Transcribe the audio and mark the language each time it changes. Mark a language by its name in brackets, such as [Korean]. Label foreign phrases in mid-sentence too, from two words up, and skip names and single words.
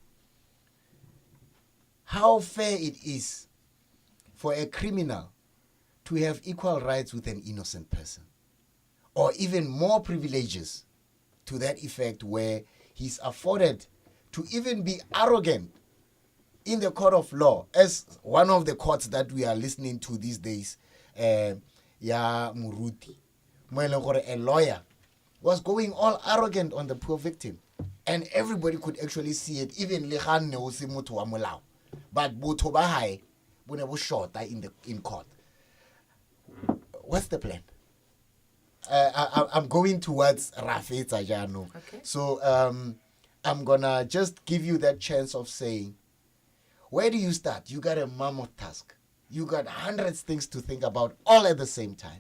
[English] how fair it is for a criminal to have equal rights with an innocent person, or even more privileges to that effect, where he's afforded to even be arrogant in the court of law, as one of the courts that we are listening to these days, [Southern Sotho] Ya Muruti, [English] a lawyer was going all arrogant on the poor victim, and everybody could actually see it, even Lehan [Southern Sotho] ne o se motho wa molao, [English] but [Southern Sotho] botho ba hae bo ne bo shorta [English] in court. What's the plan? I'm going towards Rafetsa Jano. Okay. So I'm gonna just give you that chance of saying, where do you start? You got a mammoth task. You got hundreds things to think about all at the same time.